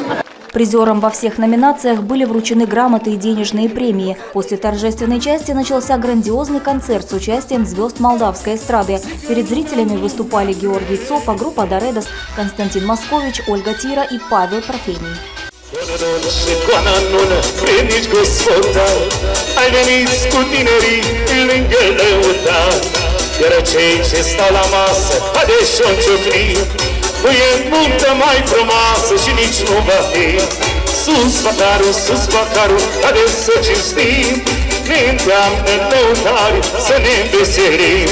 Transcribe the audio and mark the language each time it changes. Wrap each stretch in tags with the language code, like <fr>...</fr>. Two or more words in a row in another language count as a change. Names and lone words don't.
<ru>Призерам во всех номинациях были вручены грамоты и денежные премии. После торжественной части начался грандиозный концерт с участием звезд молдавской эстрады. Перед зрителями выступали Георгий Цопа, группа Доредос, Константин Москович, Ольга Тира и Павел Парфений.</ru> <ro>E multă mai frumoasă și nici nu va fi. Sus măcarul, care să cinstim, ne îndeamnă lăutari să ne înveselim.</ro>